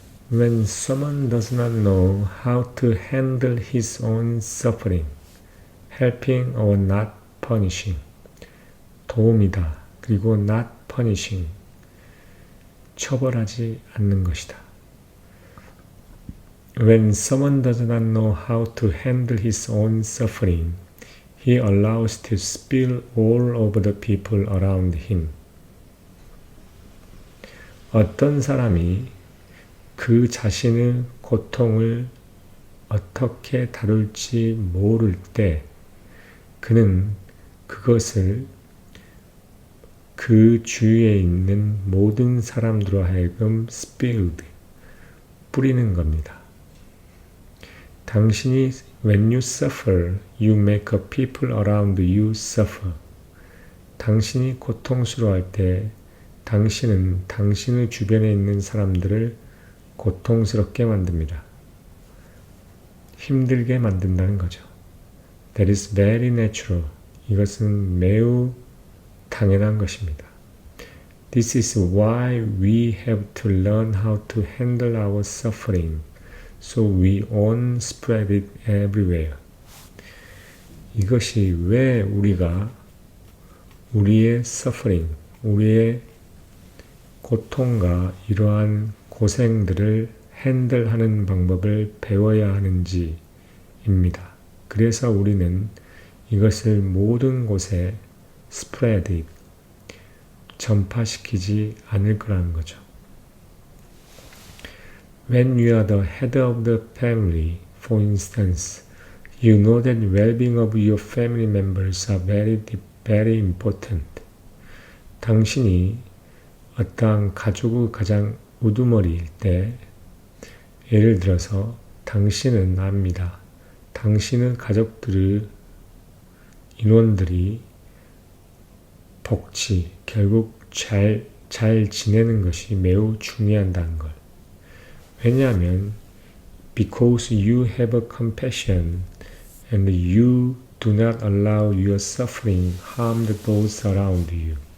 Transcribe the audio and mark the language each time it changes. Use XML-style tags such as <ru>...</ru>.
<en>When someone does not know how to handle his own suffering, helping or not punishing,</en> <ko>도움이다. 그리고</ko> <en>not punishing,</en> <ko>처벌하지 않는 것이다.</ko> <en>When someone does not know how to handle his own suffering, he allows to spill all over the people around him.</en> <ko>어떤 사람이 그 자신의 고통을 어떻게 다룰지 모를 때 그는 그것을 그 주위에 있는 모든 사람들로 하여금 spilled, 뿌리는 겁니다.</ko> <en>당신이 when you suffer, you make a people around you suffer.</en> <ko>당신이 고통스러워할 때 당신은 당신의 주변에 있는 사람들을 고통스럽게 만듭니다. 힘들게 만든다는 거죠.</ko> <en>That is very natural.</en> <ko>이것은 매우 당연한 것입니다.</ko> <en>This is why we have to learn how to handle our suffering, so we won't spread it everywhere.</en> <ko>이것이 왜 우리가 우리의 suffering, 우리의 고통과 이러한 고생들을 핸들하는 방법을 배워야 하는지입니다. 그래서 우리는 이것을 모든 곳에</ko> <en>spread it,</en> <ko>전파시키지 않을 거라는 거죠.</ko> <en>When you are the head of the family, for instance, you know that well-being of your family members are very important.</en> <ko>당신이 어떠한 가족의 가장 우두머리일 때, 예를 들어서 당신은 압니다. 당신의 가족들의 인원들이 복지, 결국 잘 지내는 것이 매우 중요하다는 걸.</ko> <en>왜냐하면 because you have a compassion and you do not allow your suffering harm those around you.</en>